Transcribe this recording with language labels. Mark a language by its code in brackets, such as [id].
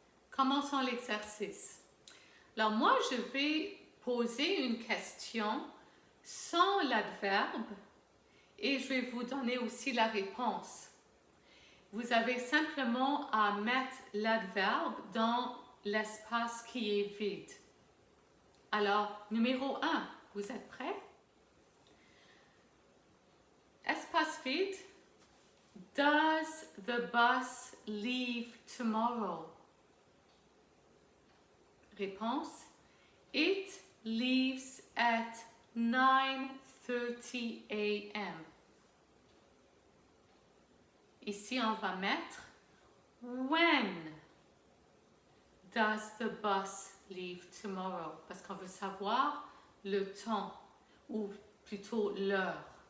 [fr] Commençons l'exercice. Alors moi, je vais poser une question sans l'adverbe et je vais vous donner aussi la réponse. vous avez simplement à mettre l'adverbe dans l'espace qui est vide. Alors, numéro 1, vous êtes prêts? Espace vide. [en] Does the bus leave tomorrow? [fr] Réponse. [en] It leaves at 9:30 a.m. [fr] Ici, on va mettre [en] when does the bus leave tomorrow? [fr] Parce qu'on veut savoir le temps, ou plutôt l'heure.